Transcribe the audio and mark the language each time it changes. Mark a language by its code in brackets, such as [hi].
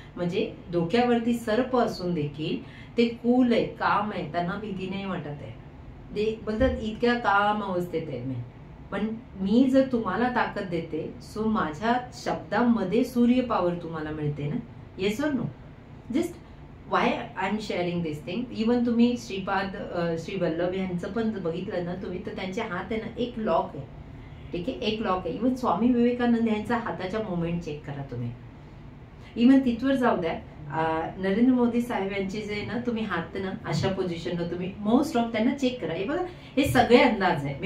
[mr] म्हणजे डोक्यावरती सर्प असून देखील ते कूल आहे, काम आहे, त्यांना भीती नाही वाटत आहे. ते बोलतात इतक्या काम अवस्थेत आहे मी. पण मी जर तुम्हाला ताकद देते, [en] so [mr] माझ्या शब्दामध्ये सूर्य पॉवर तुम्हाला मिळते ना. [en] yes [hi] और [en] No. Just why I am sharing this thing. [mr] Even तुम्ही श्री वल्लभ यांचं पण बघितलं ना तुम्ही, तर त्यांचे हात आहे ना एक लॉक आहे, ठीक आहे, एक लॉक आहे. इवन स्वामी विवेकानंद यांचा हाताच्या मुवमेंट चेक करा तुम्ही. इवन तिथवर जाऊ द्या, नरेंद्र मोदी साहेब यांचे जे ना तुम्ही हात ना अशा पोझिशनला तुम्ही मोस्ट ऑफ त्यांना चेक करा. हे बघा हे सगळे अंदाज आहे.